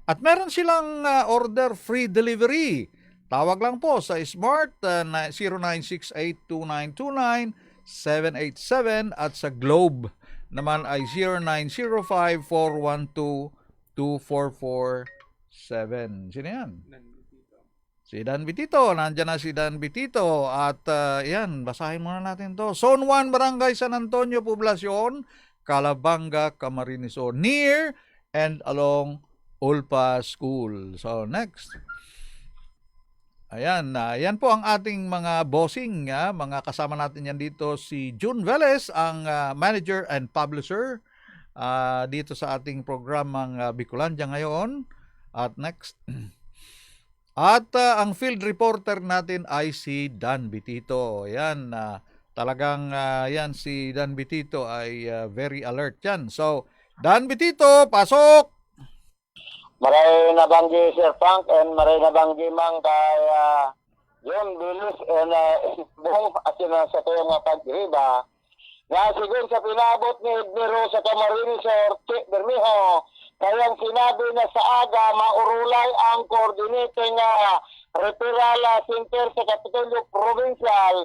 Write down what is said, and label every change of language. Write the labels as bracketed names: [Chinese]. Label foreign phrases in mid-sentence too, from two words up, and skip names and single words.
[Filipino] At meron silang [English] order free delivery. [Filipino] Tawag lang po sa Smart 0968-2929-787 at sa Globe naman ay 0905-412-2447. Sino yan? Si Dan Bitito. Nandiyan na si Dan Bitito. At yan, basahin muna natin to. Zone 1, Barangay San Antonio, Poblacion, Calabanga, Camarines Sur. [English] Near and along Olpa School. So next. [Filipino] Ayan, yan po ang ating mga bossing, mga kasama natin yan dito, si June Velez, ang [English] manager and publisher [Filipino] dito sa ating programang Bicolandia ngayon. At next. At ang field reporter natin ay si Dan Bitito. Ayan, talagang yan si Dan Bitito ay [English] very alert [Filipino] yan. So, Dan Bitito, pasok! [Bikol] Maray nabanggi Sir Frank and maray nabanggi mang kay John Bilis and buong asin sa tuyo nga pagriba. Nga siguro sa pinabot ni Edmiro sa Camarines Sir Che Bermejo, kayang sinabi na sa aga maurulay ang coordinating referral center sa Kapitolyo Provincial.